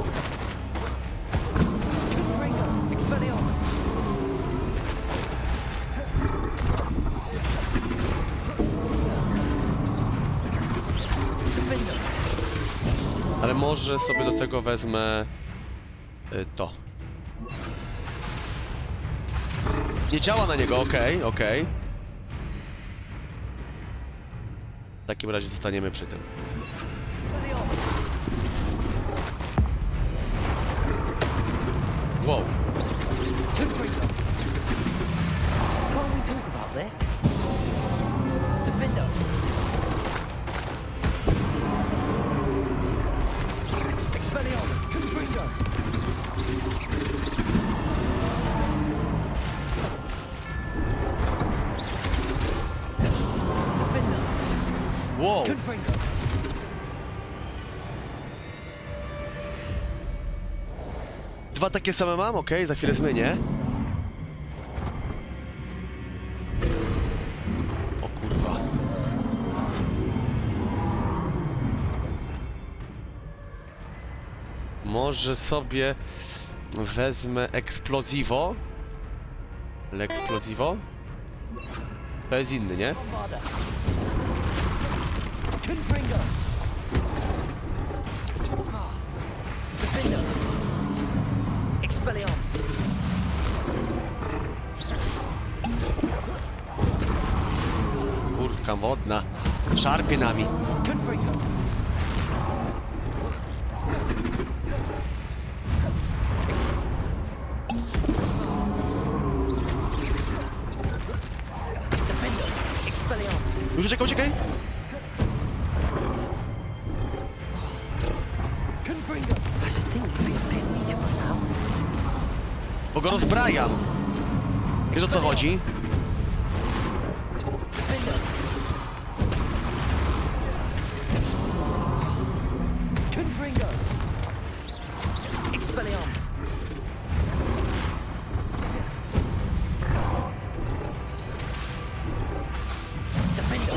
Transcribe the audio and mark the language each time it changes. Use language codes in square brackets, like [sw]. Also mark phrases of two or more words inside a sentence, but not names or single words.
[pl] Ale może sobie do tego wezmę to. Nie działa na niego, okej, okej. W takim razie zostaniemy przy tym. Wow. [en] Can't we talk about this? Defender. Expelliarmus. Confringo. Defender. Wow. Confringo. [pl] Dwa takie same mam, okej, za chwilę zmienię. O kurwa. Może sobie wezmę eksplosivo. L'explosivo? To jest inny, nie? [en] Confringo. Defender. Expelliarmus. [pl] Kurka wodna. Szarpie nami. [en] Confringo. Defender. Expelliarmus. [pl] Już uciekaj, uciekaj! [en] Confringo. I should think you'd be a bit weaker by now. [pl] Bo go rozbrajam. Wiesz, o co chodzi? [en] Defender. Confringo. Expelliarmus. Defender.